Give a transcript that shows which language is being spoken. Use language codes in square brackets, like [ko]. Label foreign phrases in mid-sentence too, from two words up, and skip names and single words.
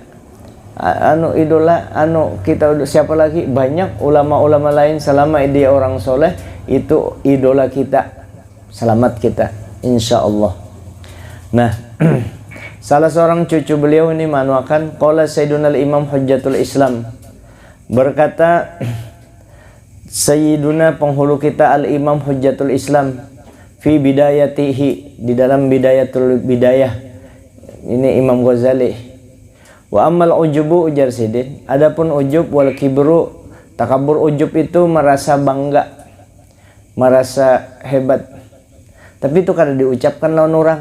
[id] Idola kita siapa lagi, banyak ulama-ulama lain, selama dia orang soleh itu idola kita, selamat kita [ar] إن شاء الله. [id] Nah salah seorang cucu beliau ini manuakan, [ar] قال سيدنا إمام حجة الإسلام, [id] berkata Sayyiduna penghulu kita Al-Imam Hujjatul Islam, [ar] في بدايته, [id] di dalam Bidayatul Bidayah, ini Imam Ghazali, [ar] وأما العجب, [id] ujar sidin, adapun ujub [ar] والكبر, [id] takabur. [bjn] Ujub itu merasa bangga, merasa hebat, tapi itu kada diucapkan lawan orang.